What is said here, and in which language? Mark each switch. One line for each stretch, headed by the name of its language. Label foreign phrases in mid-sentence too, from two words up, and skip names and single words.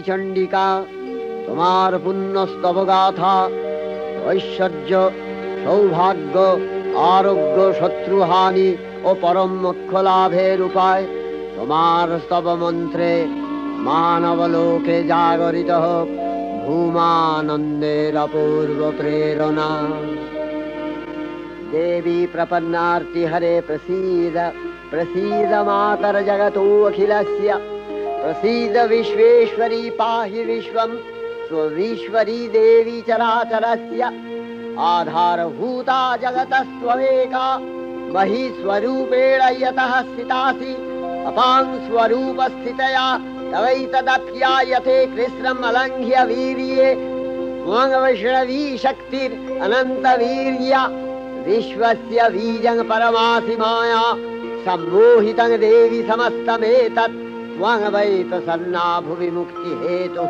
Bangla: চণ্ডিকা, তোমার পুণ্যস্তব গাথা, ঐশ্বর্য, সৌভাগ্য, আরোগ্য, শত্রুহানি ও পরম মোক্ষ লাভের উপায়, তোমার স্তব মন্ত্রে মানবলোকে জাগরিত হোক ভূমানন্দের অপূর্ব প্রেরণা।
Sanskrit: देवी प्रपन्नार्ति हरे प्रसीद, प्रसीद मातर जगतो अखिलस्य, प्रसीद विश्वेश्वरी पाहि विश्वं स्वविश्वरी देवी चराचरस्य। आधारभूता जगतस्त्वमेका महीस्वरूपेण यतः स्थितासि, अपां स्वरूपस्थितया तवैतदप्यायते कृष्णम् अलङ्घ्य वीर्ये, त्वं वैष्णवी शक्तिरनन्तवीर्या, विश्वस्य बीजं परमासि माया, सम्मोहितं देवी समस्तमेतत् त्वं वै प्रसन्ना भुवि मुक्तिहेतुः।